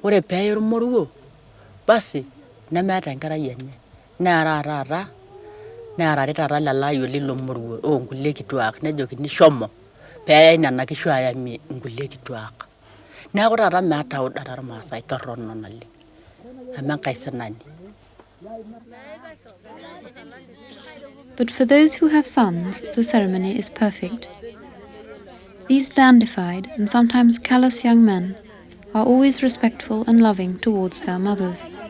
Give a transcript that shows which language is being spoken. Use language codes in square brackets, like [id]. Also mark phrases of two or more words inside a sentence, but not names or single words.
[mas] Ore pee irmoruo basi nemeeta enkerai enye neera taata neerari taata lelayo lilo moruo onkulie kituak nejokini shomo peeyai nena kishu ayamie nkulie kituak. Neeku taata meeta udata irmaasai torrono naleng amu enkae sinani. [en] But for those who have sons, the ceremony is perfect. These dandified and sometimes callous young men are always respectful and loving towards their mothers.